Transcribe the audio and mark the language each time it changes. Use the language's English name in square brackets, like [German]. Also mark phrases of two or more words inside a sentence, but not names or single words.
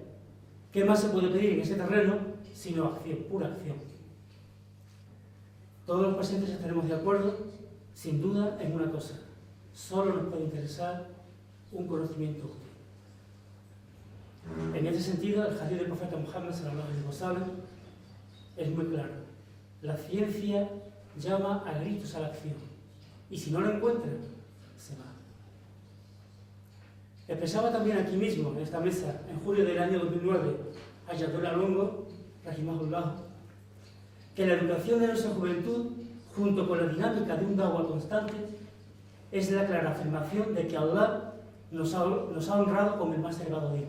[Spanish] ¿Qué más se puede pedir en ese terreno sino acción, pura acción? Todos los presentes estaremos de acuerdo, sin duda, en una cosa: solo nos puede interesar un conocimiento útil. En ese sentido, el hadith del profeta Muhammad [Arabic] صلى الله عليه وسلم [Spanish] es muy claro: la ciencia llama a gritos a la acción, y si no lo encuentra, se va. Expresaba también aquí mismo, en esta mesa, en julio del año 2009, Ayatollah Longo, rahimahullah, que la educación de nuestra juventud, junto con la dinámica de un da'wah constante, es la clara afirmación de que Allah nos ha honrado con el más elevado bien.